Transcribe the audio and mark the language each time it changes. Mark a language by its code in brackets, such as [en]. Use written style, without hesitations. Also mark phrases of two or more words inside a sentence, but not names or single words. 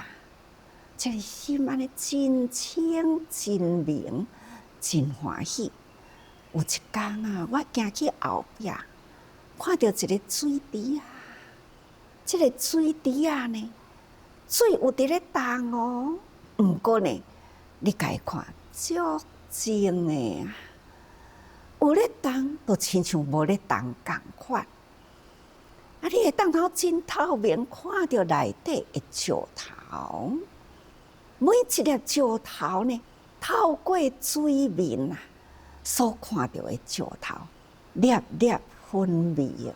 [nan] 这个心安尼真清真明，真欢喜。有一天我行去后壁，看到一个水池这个水池呢，水有伫咧动哦，毋过呢，你家看足静的有咧动，就亲像无咧动共款。你会当头真透明看到内底的石头，每一粒石头呢，透过水面所看到的石头，粒粒分明